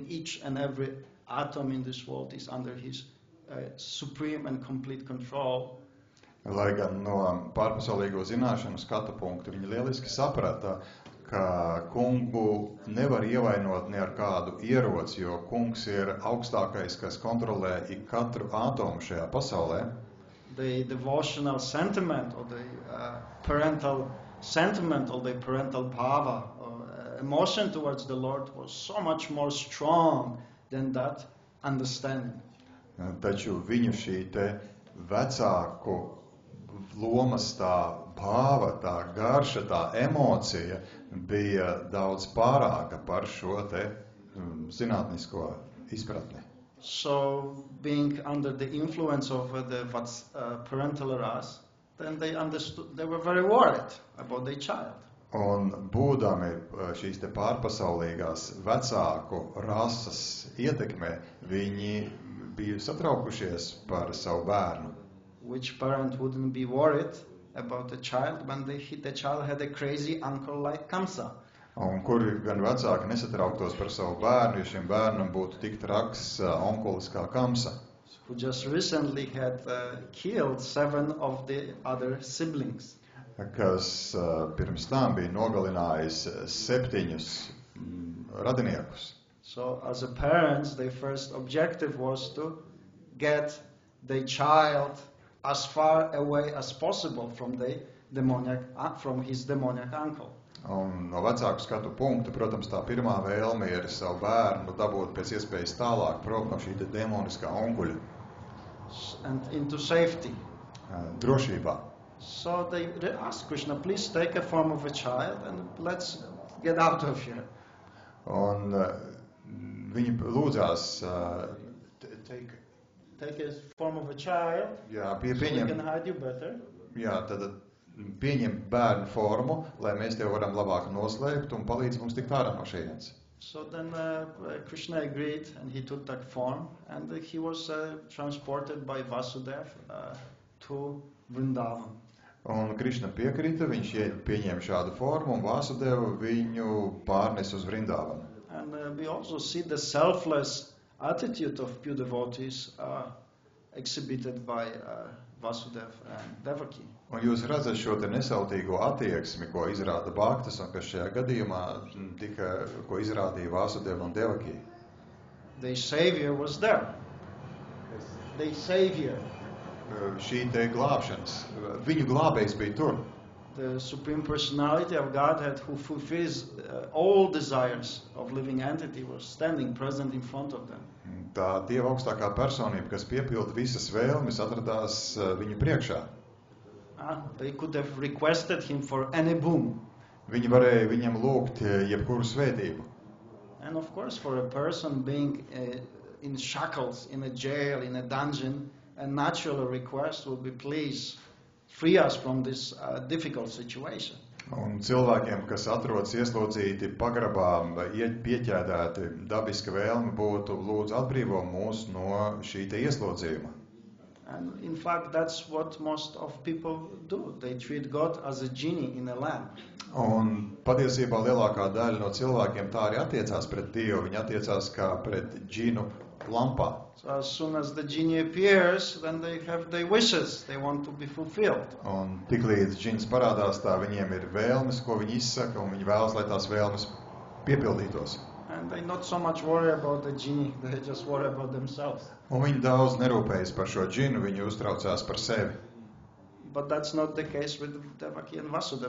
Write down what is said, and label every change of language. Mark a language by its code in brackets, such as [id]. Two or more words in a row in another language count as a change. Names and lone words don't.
[en] Each and every atom in this world is under his supreme and complete control. [lv] Lai gan no pārpasaulīgo zināšanu skatu punktu viņi lieliski saprata, ka kungu nevar ievainot ne ar kādu ieroci, jo kungs ir augstākais, kas kontrolē ikatru atomu šajā pasaulē. [en] The devotional sentiment or the parental sentiment or the parental bhava or emotion towards the Lord was so much more strong than that understanding. [lv] Taču viņu šī te vecāku lomas tā bhava, tā garša, tā emocija bija daudz pārāka par šo te zinātnisko izpratni. [en] So, being under the influence of the parental ras, then they were very worried about their child. [lv] Un būdami šīs te pārpasaulīgās vecāku rases ietekmē, viņi bija satraukušies par savu bērnu. [en] Which parent wouldn't be worried about the child when the child had a crazy uncle like Kamsa? [lv] Un kuri gan vecāki nesatrauktos par savu bērnu, ja šim bērnam būtu tik traks onkulis kā Kamsa, [en] who just recently had killed 7 of the other siblings. [lv] Kas pirms tam bija nogalinājis 7 radiniekus. [en] So, as a parents, their first objective was to get the child as far away as possible from from his demoniac uncle. [lv] Un no vecāku skatu punkta, protams, tā pirmā vēlme ir savu bērnu dabūt pēc iespējas tālāk prom no šī te demoniskā onkuļa. [en] And into safety. [lv] Drošībā. [en] So they asked Krishna, please take a form of a child and let's get out of here. [lv] Un viņi lūdzās [en] take a form of a child, [lv] jā, [en] so we can hide you better. [lv] Jā, tad pieņem bērnu formu, lai mēs tevi varam labāk noslēpt un palīdz mums tikt ārā no šejienes. [en] So then Krishna agreed and he took that form and he was transported by Vasudeva to Vrindavan. [lv] Un Krišna piekrita, viņš pieņēma šādu formu un Vasudeva viņu pārnes uz Vrindavanu. [en] And we also see the selfless attitude of pure devotees exhibited by Vasudeva and Devaki. [lv] Un jūs redzat šo te nesautīgo attieksmi, ko izrāda Bhaktas un kas šajā gadījumā ko izrādīja Vasudeva un Devaki. [en] The Savior was there. The Savior. [lv] Šī te glābšanas, viņu glābējs bija tur. [en] The Supreme Personality of Godhead who fulfills all desires of living entity was standing present in front of them. [lv] Tā Dieva augstākā personība, kas piepilda visas vēlmes, atradās viņu priekšā. [en] They could have requested him for any boon. [lv] Viņi varēja viņam lūgt jebkuru svētību. [en] And of course for a person being in shackles, in a jail, in a dungeon, a natural request would be please free us from this difficult situation. [lv] Un cilvēkiem, kas atrodas ieslodzīti pagrabā, pieķēdēti, dabiska vēlme būtu lūdzu atbrīvo mūs no šī te ieslodzījuma. [en] And in fact, that's what most of people do. They treat God as a genie in a lamp. [lv] Un patiesībā lielākā daļa no cilvēkiem tā arī attiecās pret Dievu. Viņi attiecās kā pret džinu lampā. [en] So as soon as the genie appears, then they have their wishes. They want to be fulfilled. [lv] Un tiklīdz džins parādās, tā viņiem ir vēlmes, ko viņi izsaka, un viņi vēlas, lai tās vēlmes piepildītos. [en] And they not so much worry about the genie, they just worry about themselves. [lv] Un viņi daudz nerūpējas par šo džinu, viņi uztraucās par sevi. [en] But that's not the case with Devaki and Vasudeva.